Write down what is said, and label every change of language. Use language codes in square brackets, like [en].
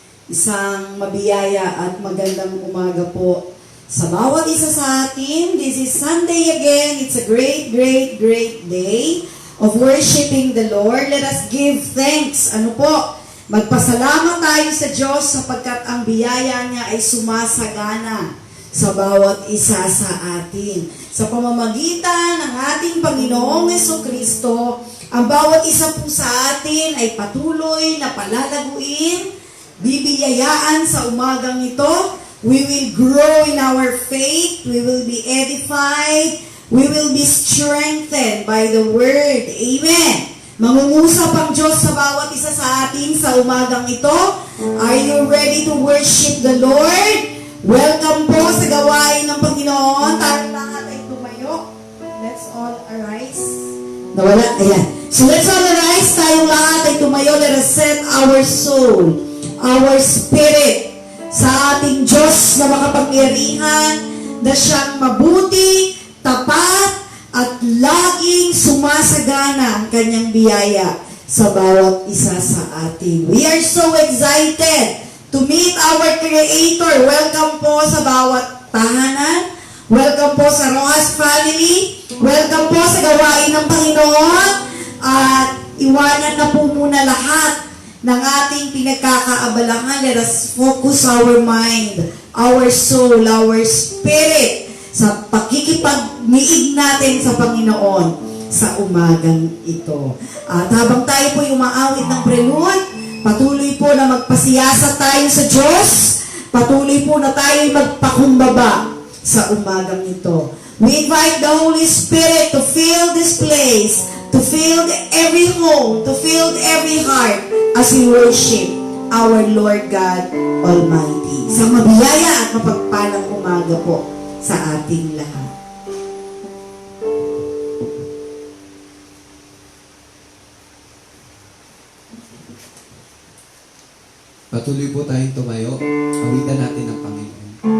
[tl] Isang mabiyaya at magandang umaga po sa bawat isa sa atin. [en] This is Sunday again. It's a great, great, great day of worshiping the Lord. Let us give thanks. [tl] Ano po? Magpasalamat tayo sa Diyos sapagkat ang biyaya niya ay sumasagana sa bawat isa sa atin. Sa pamamagitan ng ating Panginoong Jesucristo, ang bawat isa po sa atin ay patuloy na palalaguin, bibiyayaan sa umagang ito. [en] We will grow in our faith, we will be edified, we will be strengthened by the Word. Amen. [tl] Mangungusap ang Diyos sa bawat isa sa atin sa umagang ito. [en] Are you ready to worship the Lord? [tl] Welcome po sa gawain ng Panginoon. Tayong lahat ay tumayo. [en] Let's all arise. [tl] Nawala? Ayan. [en] So let's all arise. [tl] Tayong lahat ay tumayo. [en] Let us set our soul, our spirit [tl] sa ating Diyos na makapangyarihan, na siyang mabuti, tapat, at laging sumasagana ang kanyang biyaya sa bawat isa sa atin. [en] We are so excited to meet our Creator. [tl] Welcome po sa bawat tahanan. Welcome po sa Rojas family. Welcome po sa gawain ng Panginoon. At iwanan na po muna lahat ng ating pinagkakaabalahan. [en] Let us focus our mind, our soul, our spirit [tl] sa pakikipagniig natin sa Panginoon sa umagang ito. At habang tayo po umaawit ng prelude, patuloy po na magpasiyasa tayo sa Diyos. Patuloy po na tayo magpakumbaba sa umagang ito. [en] We invite the Holy Spirit to fill this place, to fill every home, to fill every heart as we worship our Lord God Almighty. [tl] Sa mabiyaya at mapagpalang umaga po sa ating lahat. Patuloy po tayong tumayo. Awitan natin ang Panginoon.